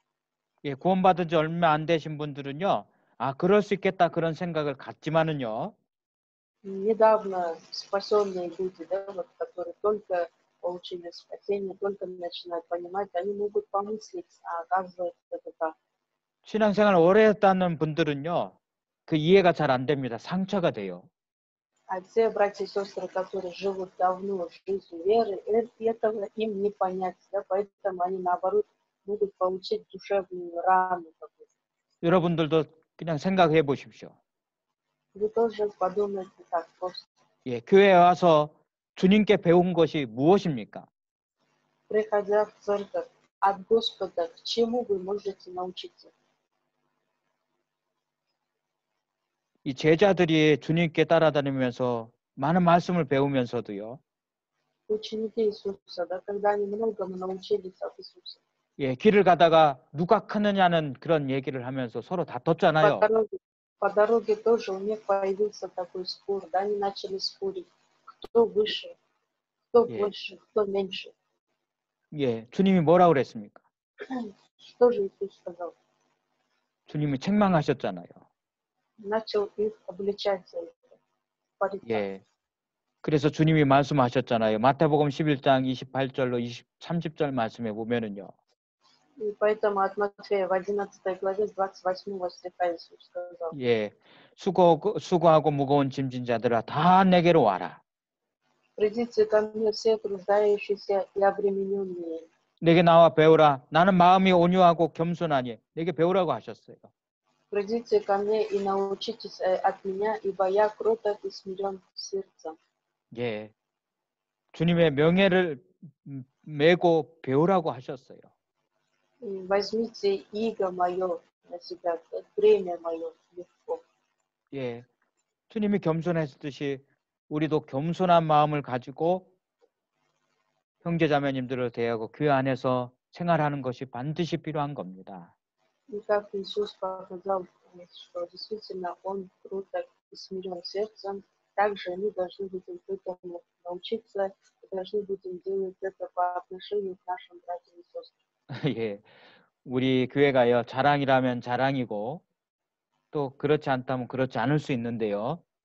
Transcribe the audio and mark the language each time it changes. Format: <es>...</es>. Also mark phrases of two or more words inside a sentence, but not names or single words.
<ko>예, 구원받은 지 얼마 안 되신 분들은요, 아, 그럴 수 있겠다 그런 생각을 갖지만은요,</ko> <ru>Недавно спасенные люди, да, вот, которые только получили спасение, только начинают понимать, они могут помыслить, а оказывается это так.</ru> <ko>신앙생활 오래 했다는 분들은요, 그 이해가 잘 안 됩니다. 상처가 돼요.</ko> <ru>А те братья и сестры, которые живут давно жизнью веры, этого им не понять, да, поэтому они наоборот могут получить душевную рану.</ru> <ko>여러분들도 그냥 생각해 보십시오.</ko> <ru>Вы тоже подумайте так просто.</ru> <ko>예, 교회에 와서 주님께 배운 것이 무엇입니까?</ko> <ru>Приходя в церковь от Господа, к чему вы можете научиться?</ru> <ko>이 제자들이 주님께 따라다니면서 많은 말씀을 배우면서도요.</ko> <ru>Ученики Иисуса, да, когда они многому научились от Иисуса.</ru> <ko>예, 길을 가다가 누가 크느냐는 그런 얘기를 하면서 서로 다퉜잖아요.</ko> <ru>По дороге тоже у них появился такой спор, да, они начали спорить, кто выше, кто больше, кто меньше.</ru> <ko>예, 주님이 뭐라고 그랬습니까?</ko> <ru>Что же Иисус сказал?</ru> <ko>주님이 책망하셨잖아요.</ko> <ru>Начал их обличать за это. порицать.</ru> <ko>예. 그래서 주님이 말씀하셨잖아요. 마태복음 11장 28절로 30절 말씀에 보면은요.</ko> <ru>И поэтому от Матфея в 11 главе с 28 стиха Иисус сказал:</ru> <ko>예. 수고하고 무거운 짐진 자들아 다 내게로 와라.</ko> <ru>Придите ко мне все труждающиеся и обремененные.</ru> <ko>내게 나와 배우라. 나는 마음이 온유하고 겸손하니 내게 배우라고 하셨어요.</ko> <ru>Придите ко мне и научитесь от меня, ибо я кроток и смирен сердцем.</ru> <ko>예. 주님의 명예를 메고 배우라고 하셨어요.</ko> <ru>Возьмите иго мое на себя, бремя мое легко.</ru> <ko>예. 주님이 겸손했듯이 우리도 겸손한 마음을 가지고 형제자매님들을 대하고 교회 안에서 생활하는 것이 반드시 필요한 겁니다.</ko> <ru>И как Иисус показал, что действительно Он кроток и смирен сердцем, также мы должны будем к этому научиться должны будем делать это по отношению к нашим братьям и сестрам.</ru> <ko>예, 우리 교회가요, 자랑이라면 자랑이고, 또 그렇지 않다면 그렇지 않을 수 있는데요.</ko>